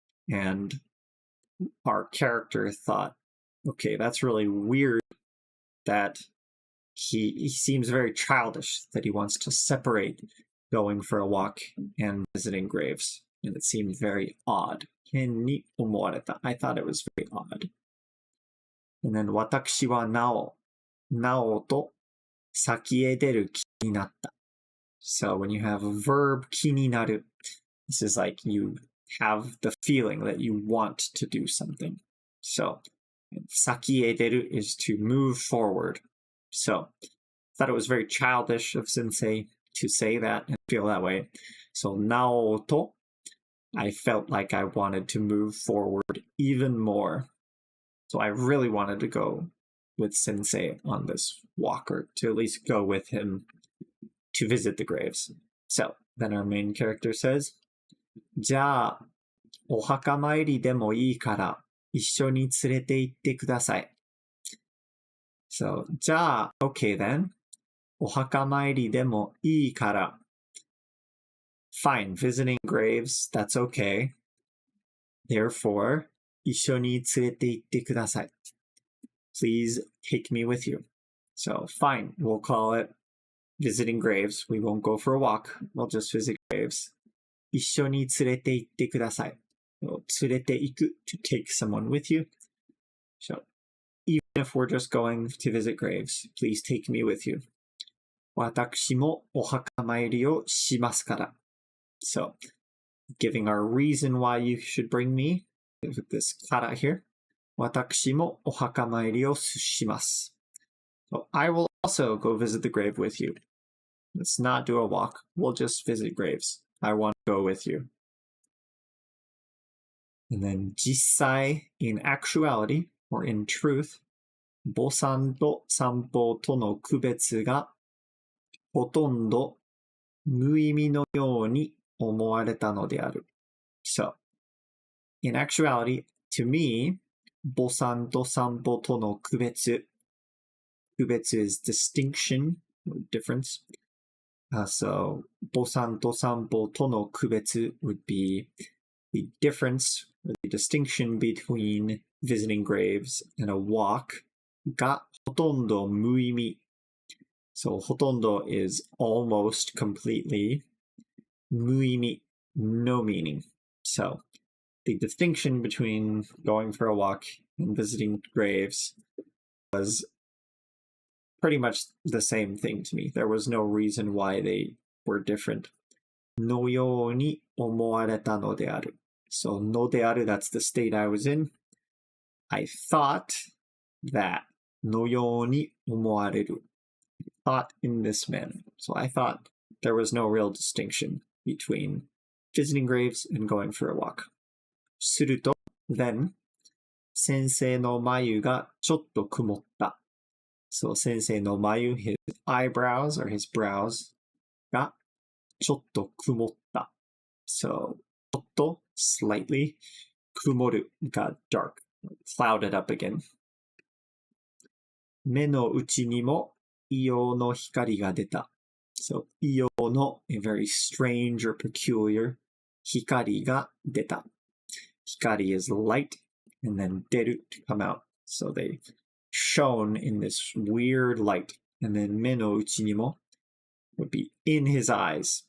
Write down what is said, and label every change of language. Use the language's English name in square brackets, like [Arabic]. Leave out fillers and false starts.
[English] And our character thought, okay, that's really weird that he seems very childish, that he wants to separate going for a walk and visiting graves. And it seemed very odd. [Japanese] 変に思われた. [English] I thought it was very odd. And then [Japanese] 私はなおと先へ出る気になった. [English] So when you have a verb [Japanese] 気になる, [English] this is like you have the feeling that you want to do something. So [Japanese] 先へ出る [English] is to move forward. So I thought it was very childish of Sensei to say that and feel that way. So [Japanese] なおと [English] I felt like I wanted to move forward even more. So I really wanted to go with Sensei on this walk, or to at least go with him to visit the graves. So then our main character says, [Japanese] じゃあ、お墓参りでもいいから一緒に連れて行ってください. [English] So, [Japanese] じゃあ, [English] okay then. [Japanese] お墓参りでもいいから. [English] Fine, visiting graves, that's okay. Therefore, [Japanese] 一緒に連れて行ってください. [English] Please take me with you. So, fine, we'll call it visiting graves. We won't go for a walk. We'll just visit graves. [Japanese] 一緒に連れて行ってください. [English] We'll [Japanese] 連れて行く [English] to take someone with you. So, even if we're just going to visit graves, please take me with you. [Japanese] 私もお墓参りをしますから. [English] So, giving our reason why you should bring me with this から here. [Japanese] 私もお墓参りをします. [English] So, I will also go visit the grave with you. Let's not do a walk. We'll just visit graves. I want to go with you. And then [Japanese] 実際, [English] in actuality, or in truth, [Japanese] 墓参と散歩との区別がほとんど無意味のように思われたのである. [English] So, in actuality, to me, [Japanese] 墓参と散歩との区別 [English] is distinction, or difference. So, [Japanese] 墓参と散歩との区別 [English] would be the difference, or the distinction between visiting graves and a walk [Japanese] がほとんど無意味. [English] So, [Japanese] ほとんど [English] is almost completely. [Japanese] 無意味, [English] no meaning. So, the distinction between going for a walk and visiting graves was pretty much the same thing to me. There was no reason why they were different. [Japanese] のように思われたのである. [English] So, [Japanese] のである, [English] that's the state I was in. I thought that [Japanese] のように思われる. [English] Thought in this manner. So I thought there was no real distinction between visiting graves and going for a walk. [Japanese] すると, [English] then, [Japanese] 先生の眉がちょっと曇った. [English] So [Japanese] 先生の眉, [English] his eyebrows or his brows [Japanese] がちょっと曇った。 [English] So, [Japanese] ちょっと [English] slightly, [Japanese] 曇る [English] got dark, clouded up again. [Japanese] 目の内にも硫黄の光が出た。 [English] So, [Japanese] 硫黄の [English] a very strange or peculiar [Japanese] 光が出た。 [English] Hikari is light, and then deru to come out. So they shone in this weird light. And then [Japanese] me no uchi ni mo [English] would be in his eyes.